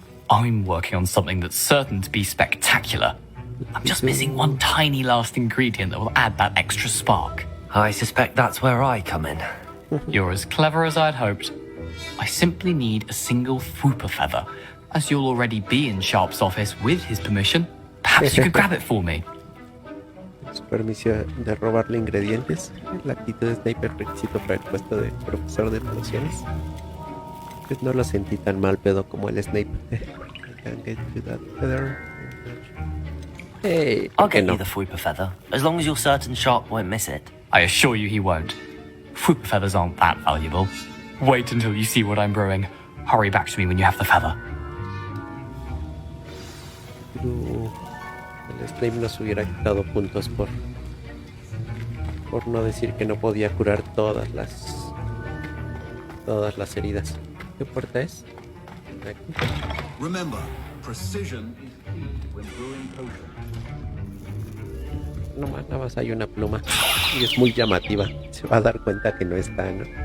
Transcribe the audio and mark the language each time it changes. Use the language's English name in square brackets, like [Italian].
[English] I'm working on something that's certain to be spectacular. I'm just missing one tiny last ingredient that will add that extra spark. I suspect that's where I come in. You're as clever as I'd hoped. I simply need a single Fwooper feather. As you'll already be in Sharp's office with his permission, perhaps you could grab it for me. [Spanish] Su permiso de robarle ingredientes. La actitud de Snape es requisito para el puesto de profesor de pociones. Pues no lo sentí tan mal pedo como el Snape. [English] I can get you that feather. Hey, I'll get [Spanish] no? [English] you the Fwooper feather, as long as you're certain Sharp won't miss it. I assure you he won't. Fwooper feathers aren't that valuable. Wait until you see what I'm brewing. Hurry back to me when you have the feather. [Spanish] Pero el Snape nos hubiera quitado puntos por no decir que no podía curar todas las heridas. ¿Qué puerta es? Aquí. [English] Remember, precision is key when brewing potions. [Spanish] No más, nada más hay una pluma y es muy llamativa. Se va a dar cuenta que no está, ¿no?